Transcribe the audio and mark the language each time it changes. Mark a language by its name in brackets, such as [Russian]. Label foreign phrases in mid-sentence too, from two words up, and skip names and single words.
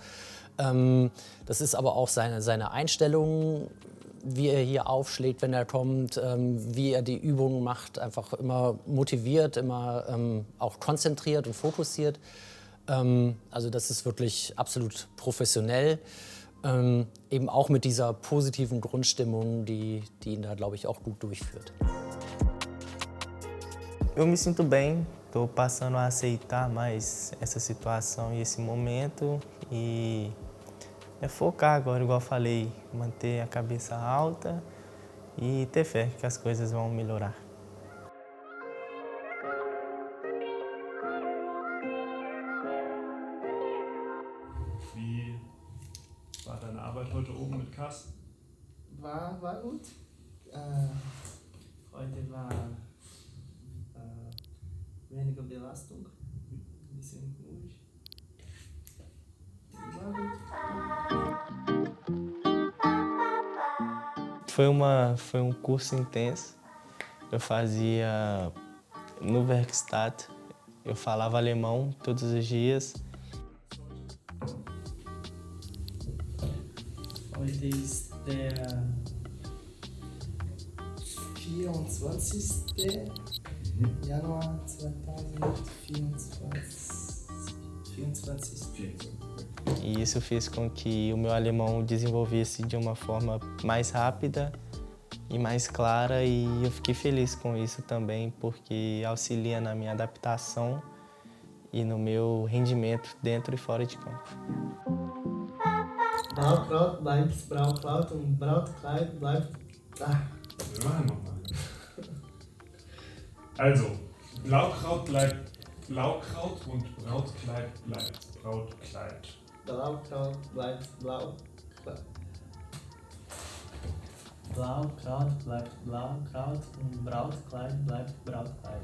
[German] Das ist aber auch seine Einstellung, wie er hier aufschlägt, wenn er kommt, wie er die Übungen macht, einfach immer motiviert, immer auch konzentriert und fokussiert. Also das ist wirklich absolut professionell. Eben auch mit dieser positiven Grundstimmung, die ihn da, glaube ich, auch gut durchführt. [Portuguese] Eu me sinto bem, estou passando a aceitar mais essa situação e esse momento e é focar agora, igual eu falei, manter a cabeça alta e ter fé que as coisas vão melhorar. [German] Wie war deine Arbeit heute oben mit Carsten? War gut. Heute war weniger Belastung, ein bisschen ruhig. War gut. [Portuguese] Foi curso intenso. Eu fazia no Werkstatt. Eu falava alemão todos os dias. [German] Heute ist der 24. Januar 2024. [Portuguese] E isso fez com que o meu alemão desenvolvesse de uma forma mais rápida e mais clara, e eu fiquei feliz com isso também, porque auxilia na minha adaptação e no meu rendimento dentro e fora de campo. [German] Braukraut bleibt Braukraut und Brautkleid bleibt... Wir machen nochmal. Also, Blaukraut bleibt Blaukraut und Brautkleid bleibt Brautkleid. Blaukraut bleibt Blaukraut. Blaukraut bleibt Blaukraut und Brautkleid bleibt Brautkleid.